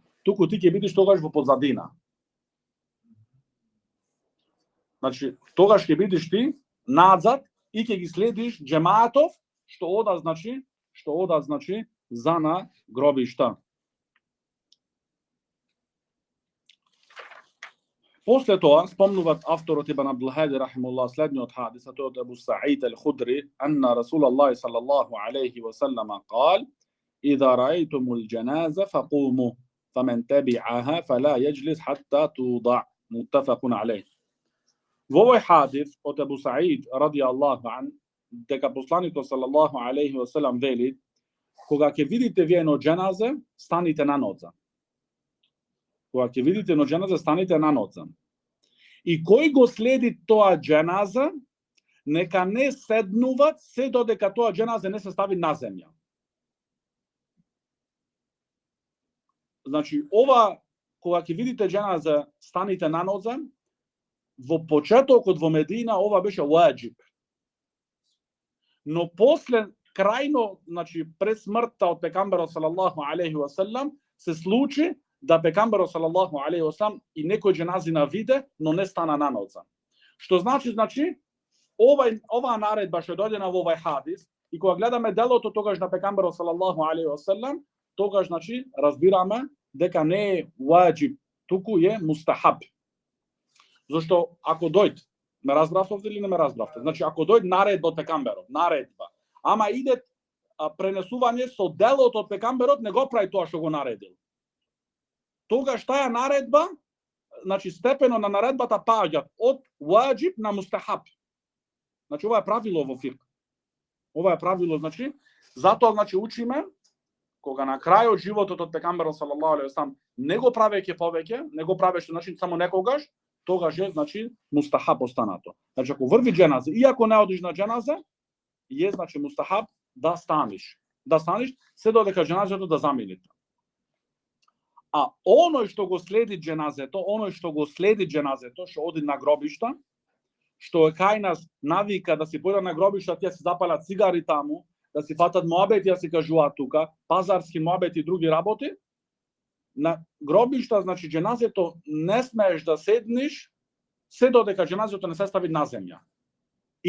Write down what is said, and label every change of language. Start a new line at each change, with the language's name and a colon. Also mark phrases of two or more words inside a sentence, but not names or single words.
Macedonian: Туку ти ќе бидеш тогаш во позадина. Значи, тогаш ќе бидеш ти назад и ќе ги следиш џемаатов што одат, значи, за на гробишта. После тоа спомнуваат авторот Ибн Абдул Хади рахимуллах следниот хадис, а тој од Абу Саид ал-Худри,
Arabic: أن رسول الله صلى الله عليه وسلم قال: إذا رأيتم الجنازة فقوموا فمن تبعها فلا يجلس حتى توضع. متفق عليه.
Macedonian: Во овој хадис од Абу Саид
Arabic: رضي الله عنه,
Macedonian: дека посланикот
Arabic: صلى الله عليه وسلم
Macedonian: вели: кога ќе видите вие едно џеназе, станите на ноза. Кога ќе видите едно џеназе, станите на ноза. И кој го следи тоа џеназа, нека не седнуваат се додека тоа џеназе не се стави на земја. Значи, ова, кога ќе видите џеназе, станите на ноза, во почетокот во Медина ова беше ваџиб. Но после, крајно, значи, пред смртта од пекамберот
Arabic: صلى الله عليه وسلم,
Macedonian: се случи да пекамберот
Arabic: صلى الله عليه وسلم
Macedonian: и некој џеназина виде, но не стана на ноза. Што значи, оваа наредба што дојдена во овој хадис, и кога гледаме делото тогаш на пекамберот
Arabic: صلى الله عليه وسلم,
Macedonian: тогаш, значи, разбираме дека не е ваџиб, туку е мустахаб. Зашто ако дојде, ме разбравте или не ме разбравте? Значи, ако дојде наредба од пекамберот, наредба, ама иде пренесување со делото од пекамберот, не го прави тоа што го наредил. Тогаш таа наредба, значи степено на наредбата паѓаат од ваџиб на мустахаб. Значи ова е правило во фик. Ова е правило, значи, затоа, значи, учиме кога на крајот животот од пекамберот
Arabic: صلى الله عليه وسلم
Macedonian: не го правеќе повеќе, не го правеше, значи, само некогаш, тогаш е, значи, мустахаб останато. Значи, ако врви џеназе, и ако не одиш на џеназе, е, значи, мустахаб да станиш. Да станиш, се додека џеназето да замине. А оној што го следи џеназето, што оди на гробишта, што е кај нас навика да си појде на гробишта, тие се запалат цигари таму, да си фатат моабети, да си кажуваат тука, пазарски моабети и други работи, на гробишта, значи џеназето не смееш да седниш се додека џеназето не се стави на земја.